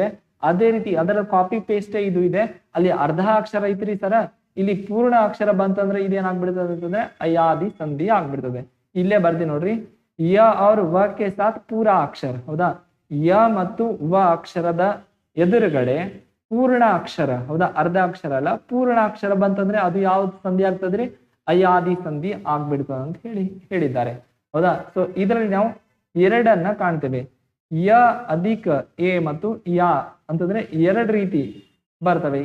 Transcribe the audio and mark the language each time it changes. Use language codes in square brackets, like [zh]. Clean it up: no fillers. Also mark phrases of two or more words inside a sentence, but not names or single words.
[kn] ಅದೇ ರೀತಿ ಅದರ ಕಾಪಿ ಪೇಸ್ಟೇ ಇದು ಇದೆ. ಅಲ್ಲಿ ಅರ್ಧ ಅಕ್ಷರ ಐತ್ರಿ ಸರ, ಇಲ್ಲಿ ಪೂರ್ಣ ಅಕ್ಷರ ಬಂತಂದ್ರೆ ಇದೇನಾಗ್ಬಿಡ್ತದೆ ಅಂತಂದ್ರೆ ಅಯಾದಿ ಸಂಧಿ ಆಗ್ಬಿಡ್ತದೆ. ಇಲ್ಲೇ ಬರ್ದಿ ನೋಡ್ರಿ, ಯ और ವ [hi] के साथ पूरा अक्षर [kn] ಹೌದಾ. ಯ ಮತ್ತು ವ ಅಕ್ಷರದ ಎದುರುಗಡೆ ಪೂರ್ಣ ಅಕ್ಷರ, ಹೌದಾ, ಅರ್ಧ ಅಕ್ಷರ ಅಲ್ಲ, ಪೂರ್ಣ ಅಕ್ಷರ ಬಂತಂದ್ರೆ ಅದು ಯಾವ್ದು ಸಂಧಿ ಆಗ್ತದ್ರಿ? ಅಯಾದಿ ಸಂಧಿ ಆಗ್ಬಿಡ್ತದ ಅಂತ ಹೇಳಿದ್ದಾರೆ, ಹೌದಾ. ಸೊ ಇದರಲ್ಲಿ ನಾವು ಎರಡನ್ನ ಕಾಣ್ತೇವೆ, ಯ ಅಧಿಕ ಎ ಮತ್ತು ಯಾ ಅಂತಂದ್ರೆ ಎರಡು ರೀತಿ ಬರ್ತವೆ.